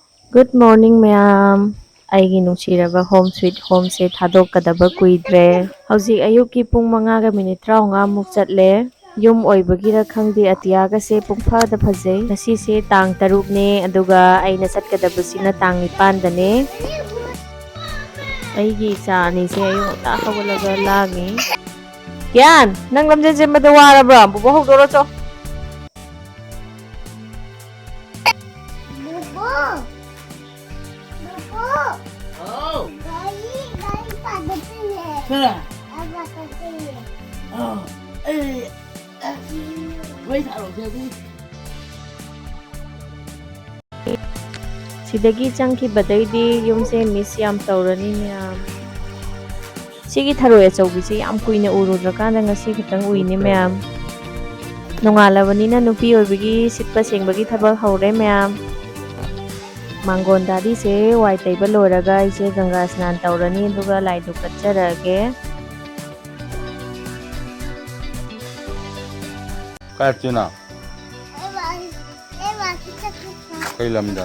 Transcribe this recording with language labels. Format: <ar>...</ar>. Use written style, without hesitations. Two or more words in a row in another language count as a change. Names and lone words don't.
<en>Good morning, ma'am.</en> <mni>Aigi nungsiraba</mni> <en>home sweet home</en> <mni>se thadokadaba kuidre. Hauzik ayuki pung 5:35 muk chatle. Yum oibagira khangde atiyaga se pungphada phajai. Ngasi se tang 3 ne aduga aina chatkadabasina tang 9 dane. Aigi icha ani se ayu ta hawalaga lagi. Yan, nang lamjen jemada warabra bubo hawdoro cho. Kera.</mni> <en>Oh, wait, I don't get it.</en> <mni>Sidagi changki badaidi yumse miss yam tawrani ma'am. Sigi tharoy achawbi se yam kuina urudrakanda ngasi khitang uini ma'am. Nongalabani na nupi oibagi sitpa sengbagi thabak hawre ma'am. Mangon dadi se wai taiba loiraga ise</mni> <hi>गंगा स्नान</hi> <mni>tawrani duga laidu katcharage. Katina. Kailamda.</mni>